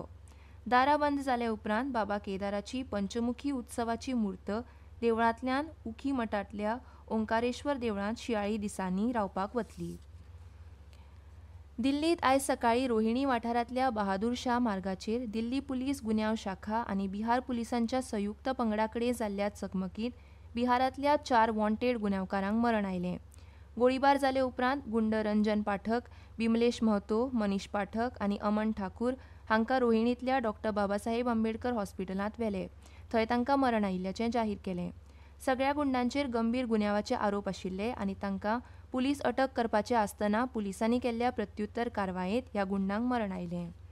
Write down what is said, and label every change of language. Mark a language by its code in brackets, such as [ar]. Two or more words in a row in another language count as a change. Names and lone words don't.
[kok] दारां बंद जाल्या उपरांत बाबा केदाराची पंचमुखी उत्सवाची मूर्त देवळांतल्यान उखी मठांतल्या ओंकारेश्वर देवळांत शियाळी दिसांनी रावपाक वतली। दिल्लीत आयज सकाळीं रोहिणी वाठारांतल्या बहादूर शाह मार्गाचेर दिल्ली पुलीस गुन्यांव शाखा आनी बिहार पुलिसांच्या संयुक्त पंगडाकडेन जाल्ल्या चकमकीत बिहारांतल्या 4 वॉन्टेड गुन्यांवकारांक मरण आयलें। गोळीबार जाले उपरांत गुंड रंजन पाठक, बिमलेश महतो, मनीष पाठक आनी अमन ठाकूर हांकां रोहिणींतल्या डॉ. बाबासाहेब आंबेडकर हॉस्पिटलांत व्हेले, थंय तांकां मरण आयिल्ल्याचें जाहीर केलें। सगळ्या गुंडांचेर गंभीर गुन्यांवाचे आरोप आशिल्ले आनी तांकां पुलीस अटक करपाचे आसतना पुलिसांनी केल्ल्या प्रत्युत्तर कारवायेंत ह्या गुंडांक मरण आयलें।